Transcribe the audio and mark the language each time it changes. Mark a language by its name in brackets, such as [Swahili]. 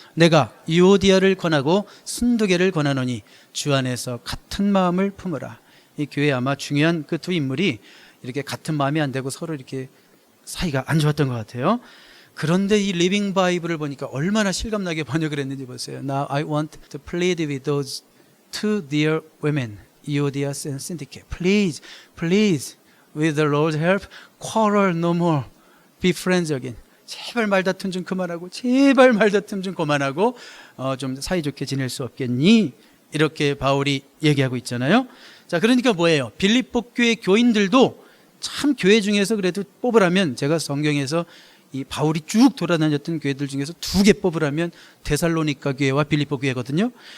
[Korean] 내가 유오디아를 권하고 순두개를 권하노니 주 안에서 같은 마음을 품으라. 이 교회에 아마 중요한 그 두 인물이 이렇게 같은 마음이 안 되고 서로 이렇게 사이가 안 좋았던 것 같아요. 그런데 이 리빙 바이블을 보니까 얼마나 실감나게 번역을 했는지 보세요. [English] Now I want to plead with those two dear women, Euodias and Syntyche. Please, please, with the Lord's help, quarrel no more. Be friends again. [Korean] 제발 말다툼 좀 그만하고, 제발 말다툼 좀 그만하고, 좀 사이좋게 지낼 수 없겠니? 이렇게 바울이 얘기하고 있잖아요. 자, 그러니까 뭐예요? 빌립보 교회 교인들도 참 교회 중에서 그래도 뽑으라면, 제가 성경에서 이 바울이 쭉 돌아다녔던 교회들 중에서 2개 뽑으라면 데살로니가 교회와 빌립보 교회거든요.